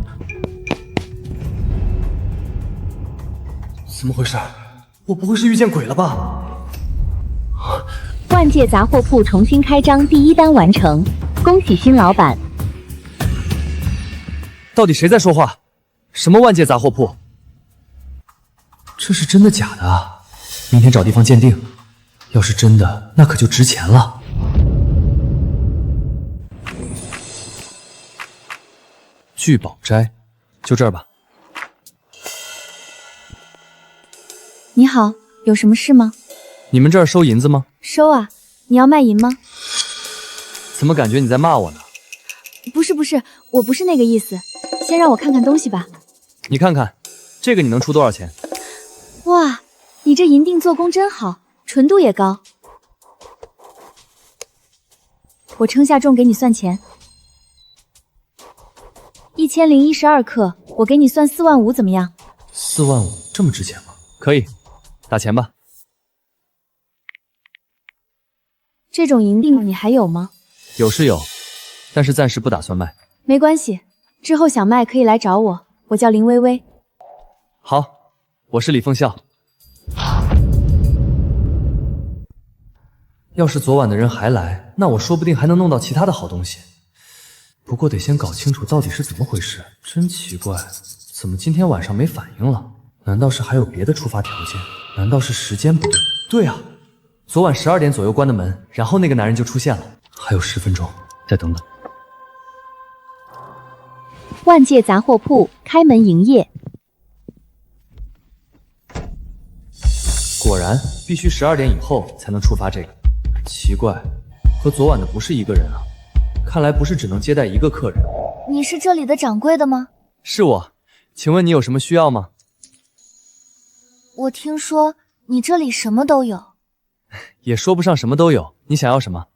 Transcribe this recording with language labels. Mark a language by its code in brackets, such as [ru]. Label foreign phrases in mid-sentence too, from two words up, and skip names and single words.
[zh] 怎麼回事？我不會是遇見鬼了吧？萬界雜貨鋪重新開張第1單完成，恭喜新老闆。到底誰在說話？什麼萬界雜貨鋪？這是真的假的啊？明天找地方鑑定。要是真的，那可就值錢了。聚寶齋，就這兒吧。你好，有什麼事嗎？你們這兒收銀子嗎？收啊，你要賣銀嗎？怎麼感覺你在罵我呢？不是，我不是那個意思。先讓我看看東西吧。你看看，這個你能出多少錢？哇，你這銀靛做工真好。純度也高，我稱下重給你算錢，1012克，我給你算4萬5，怎麼樣？4萬5，這麼值錢嗎？可以，打錢吧。這種銀靛你還有嗎？有是有，但是暫時不打算賣。沒關係，之後想賣可以來找我，我叫林薇薇。好，我是李鳳笑。要是昨晚的人還來，那我說不定還能弄到其他的好東西。不過得先搞清楚到底是怎麼回事。真奇怪，怎麼今天晚上沒反應了？難道是還有別的觸發條件？難道是時間不對？對啊，昨晚12點左右關的門，然後那個男人就出現了。還有10分鐘，再等等。萬界雜貨鋪開門營業。果然，必須12點以後才能觸發這個。奇怪，和昨晚的不是一個人啊！看來不是只能接待一個客人。你是這裡的掌櫃的嗎？是我，請問你有什麼需要嗎？我聽說你這裡什麼都有。也說不上什麼都有，你想要什麼？